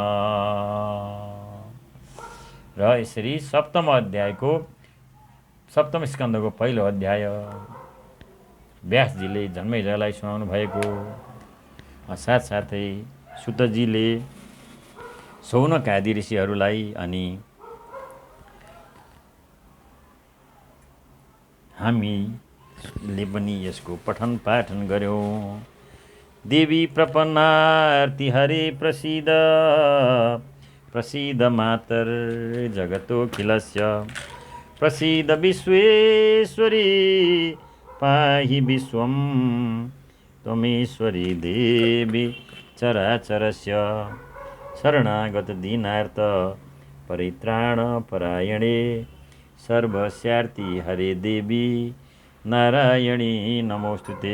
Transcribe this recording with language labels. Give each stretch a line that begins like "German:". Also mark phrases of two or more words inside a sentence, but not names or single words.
Nepali: र यसरी सप्तम अध्यायको सप्तम स्कन्धको पहिलो अध्याय व्यासजीले जन्मेजयलाई सुनाउनु भएको साथसाथै सुतजीले शौनक आदि ऋषिहरूलाई अनि हामीले पनि यसको पठन पाठन गर्यौँ।
Sanskrit: देवी प्रपन्नार्ति हरे प्रसीद प्रसीद मातर जगतोऽखिलस्य प्रसीद विश्वेश्वरी पाहि विश्वं त्वमेश्वरी देवी चराचरस्य शरणागत दीनार्थ परित्राणपरायणे सर्वस्यार्ति हरे देवी नारायणी नमोस्तुते।